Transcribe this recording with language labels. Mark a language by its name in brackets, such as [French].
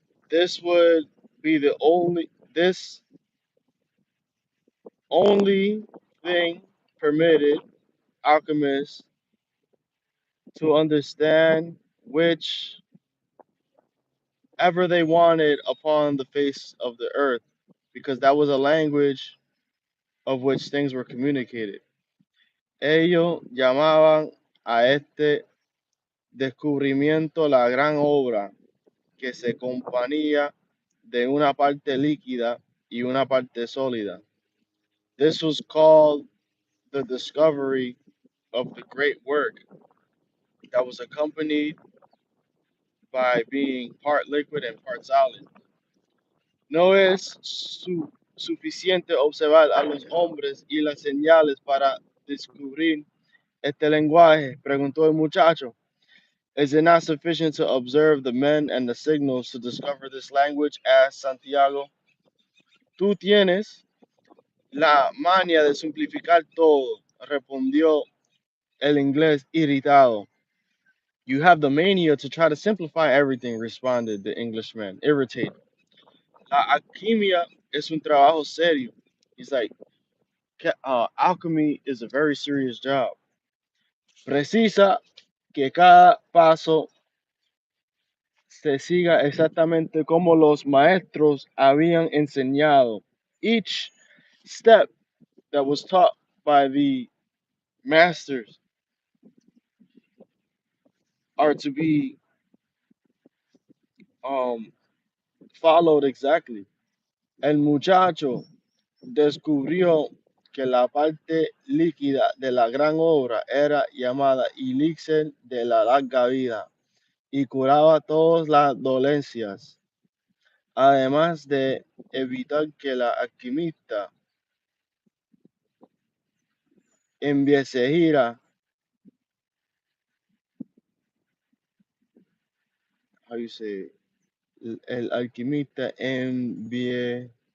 [English] This would be this only thing permitted alchemists to understand whichever they wanted upon the face of the earth, because that was a language of which things were communicated. [Spanish] Ellos llamaban a este descubrimiento la gran obra, que se componía de una parte líquida y una parte sólida. [English] This was called the discovery of the great work that was accompanied by being part liquid and part solid. [Spanish] No es suficiente observar a los hombres y las señales para descubrir este lenguaje, preguntó el muchacho. [English] Is it not sufficient to observe the men and the signals to discover this language? Asked Santiago. [Spanish] Tú tienes la mania de simplificar todo, respondió el inglés irritado. [English] You have the mania to try to simplify everything, responded the Englishman, irritated. [Spanish] La alquimia es un trabajo serio. [English] He's like, alchemy is a very serious job. [Spanish] Precisa que cada paso se siga exactamente como los maestros habían enseñado. [English] Each step that was taught by the masters are to be um, followed exactly. [Spanish] El muchacho descubrió que la parte líquida de la gran obra era llamada elixir de la larga vida y curaba todas las dolencias, además de evitar que la alquimista envejeciera, [English] how you say, [Spanish] el alquimista envejeciera.